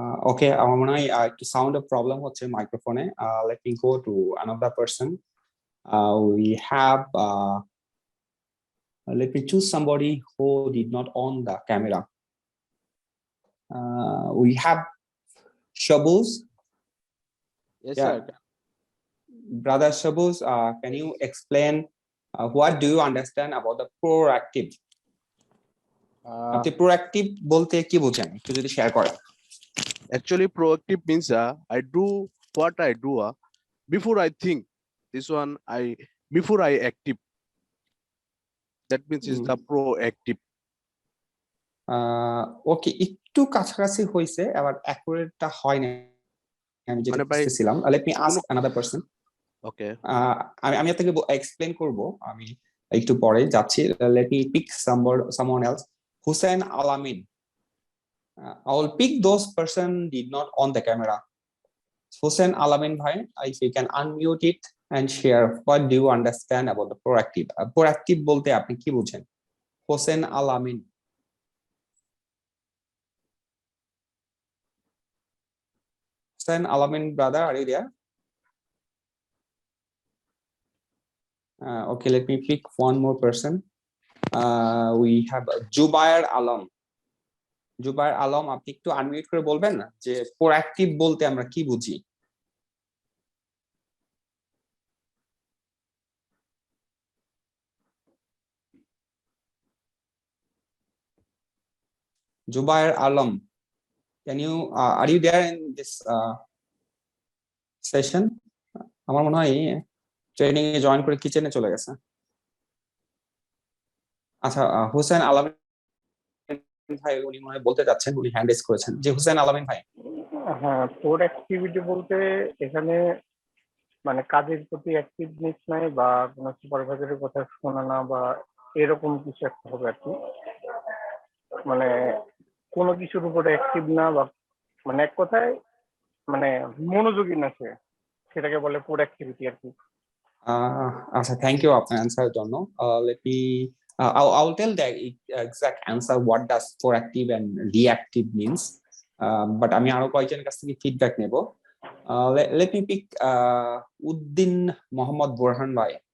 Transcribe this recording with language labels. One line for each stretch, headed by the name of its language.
Bangla: Okay, আমার মনে হয় একটু সাউন্ড প্রবলেম হচ্ছে মাইক্রোফোনে।
English: Let me go to another person. We have let me choose somebody who did not on the camera. We have Shabuz. Yes, Yeah. sir. Brother Shabuz, can you explain what do you understand about the proactive?
Bangla: আপনি proactive বলতে কি বোঝেন, একটু যদি share করেন।
English: Actually, proactive means I do what I do before I think. This one before I active. That means is the proactive.
Bangla: ওকে, একটু কাছাকাছি হইছে, আবার অ্যাকুরেটটা হয় না আমি যেটা বুঝতেছিলাম।
English: Let me ask another person. Okay.
Bangla: আমি আপনাকে এক্সপ্লেইন করব, আমি একটু পরে যাচ্ছি।
English: Let me pick someone else. Hussein Alamin. I will pick those person did not on the camera. Hussein Alamin bhai, if you can unmute it and share, what do you understand about the proactive?
Bangla: Proactive bolte apni ki বুঝেন? Hussein Alamin.
English: Hussein Alamin brother, are you there? Okay, let me pick one more person. We have Jubair Alam.
Bangla: Jubair Alam, আপনি একটু unmute করে বলবেন না যে proactive বলতে আমরা কি বুঝি?
English: Jubair Alam, can you are you there in this session?
Bangla: আমার মনে হয় ট্রেনিং এ জয়েন করে কিচেনে চলে গেছে। আচ্ছা, হুসেন আলামিন ভাই উনি মনে হয় বলতে যাচ্ছেন, উনি হ্যান্ড রেজ করেছেন। যে হুসেন আলামিন ভাই। হ্যাঁ, প্রোঅ্যাক্টিভিটি বলতে এখানে মানে কাজের প্রতি অ্যাক্টিভনেস নাই বা কোনো সুপারভাইজারের কথা শোনা না বা এরকম কিছু একটা হবে আর কি। মানে কোনো কিছুর উপরে অ্যাক্টিভ না বা মানে এক কথায় মানে মনোযোগী না সে, সেটাকে বলে প্রোঅ্যাক্টিভিটি আর কি। আচ্ছা, থ্যাংক ইউ আপনার অ্যান্সারের জন্য।
English: Let me I'll tell the exact answer what does proactive and reactive means, but
Bangla: আমি আরো কয়েকজনের কাছ থেকে ফিডব্যাক নেব।
English: Let me pick Uddin Mohammad Burhan bhai.